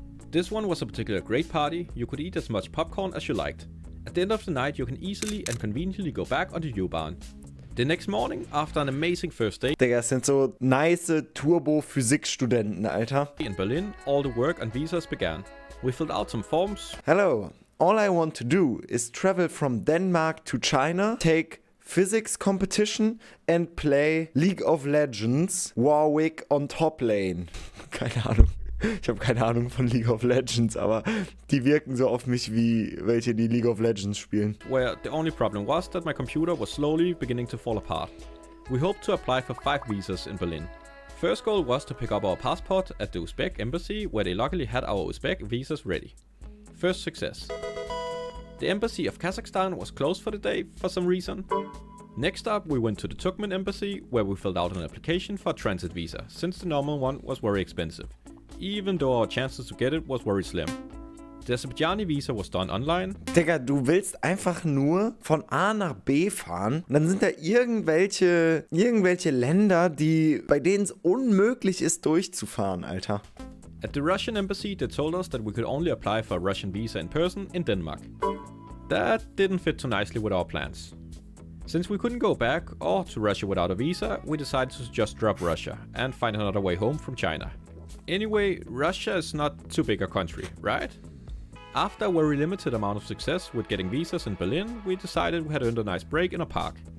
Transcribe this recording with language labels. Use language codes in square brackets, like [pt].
[en] This one was a particularly great party. You could eat as much popcorn as you liked. At the end of the night, you can easily and conveniently go back on the U-Bahn. The next morning, after an amazing first day [de] Digga, es sind so nice Turbo-Physik-Studenten, Alter. [en] in Berlin, all the work and visas began. We filled out some forms. Hello, all I want to do is travel from Denmark to China, take physics competition and play League of Legends Warwick on top lane. [de] Keine Ahnung. Ich habe keine Ahnung von League of Legends, aber die wirken so auf mich wie welche, die League of Legends spielen. [en] Where the only problem was that my computer was slowly beginning to fall apart. We hoped to apply for 5 visas in Berlin. First goal was to pick up our passport at the Uzbek embassy, where they luckily had our Uzbek visas ready. First success. The embassy of Kazakhstan was closed for the day for some reason. Next up, we went to the Turkmen embassy, where we filled out an application for a transit visa, since the normal one was very expensive, even though our chances to get it was very slim. The Azerbaijani visa was done online. [de] Digga, du willst einfach nur von A nach B fahren und dann sind da irgendwelche Länder, bei denen es unmöglich ist durchzufahren, Alter. [en] At the Russian embassy, they told us that we could only apply for a Russian visa in person in Denmark. That didn't fit too nicely with our plans. Since we couldn't go back or to Russia without a visa, we decided to just drop Russia and find another way home from China. Anyway, Russia is not too big a country, right? After a very limited amount of success with getting visas in Berlin, we decided we had earned a nice break in a park.